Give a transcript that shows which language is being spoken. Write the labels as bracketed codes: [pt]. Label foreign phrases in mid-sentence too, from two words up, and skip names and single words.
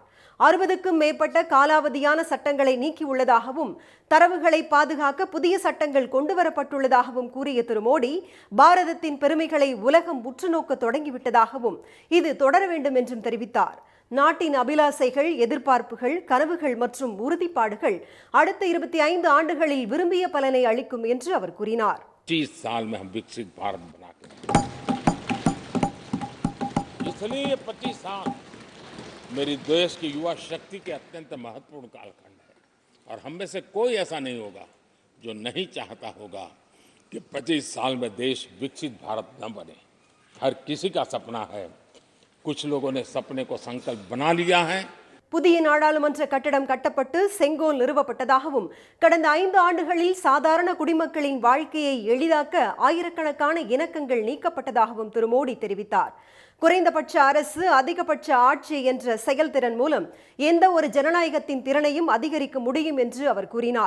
[ta] 60க்கும் மேற்பட்ட காலாவதியான சட்டங்களை நீக்கியுள்ளதாகவும் தரவுகளை பாதுகாக்க புதிய சட்டங்கள் கொண்டுவரப்பட்டுள்ளதாகவும் கூறிய திரு மோடி, பாரதத்தின் பெருமைகளை உலகம் உற்றுநோக்க தொடங்கிவிட்டதாகவும் இது தொடர வேண்டும் என்றும் தெரிவித்தார். நாட்டின் அபிலாசைகள், எதிர்பார்ப்புகள், கனவுகள் மற்றும் உறுதிப்பாடுகள் அடுத்த 25 ஆண்டுகளில் விரும்பிய பலனை அளிக்கும் என்று அவர் கூறினார். [hi] 25 साल में हम विकसित भारत बना के, इसलिए 25 साल मेरी देश की युवा शक्ति के अत्यंत महत्वपूर्ण कालखंड है और हम में से कोई ऐसा नहीं होगा जो नहीं चाहता होगा कि 25 साल में देश विकसित भारत न बने. हर किसी का सपना है. कुछ लोगों ने सपने को संकल्प बना लिया है. [ta] புதிய நாடாளுமன்ற கட்டடம் கட்டப்பட்டு செங்கோல் நிறுவப்பட்டதாகவும், கடந்த 5 ஆண்டுகளில் சாதாரண குடிமக்களின் வாழ்க்கையை எளிதாக்க ஆயிரக்கணக்கான இணக்கங்கள் நீக்கப்பட்டதாகவும் திரு மோடி தெரிவித்தார். குறைந்தபட்ச அரசு, அதிகபட்ச ஆட்சி என்ற செயல்திறன் மூலம் எந்த ஒரு ஜனநாயகத்தின் திறனையும் அதிகரிக்க முடியும் என்று அவர் கூறினார்.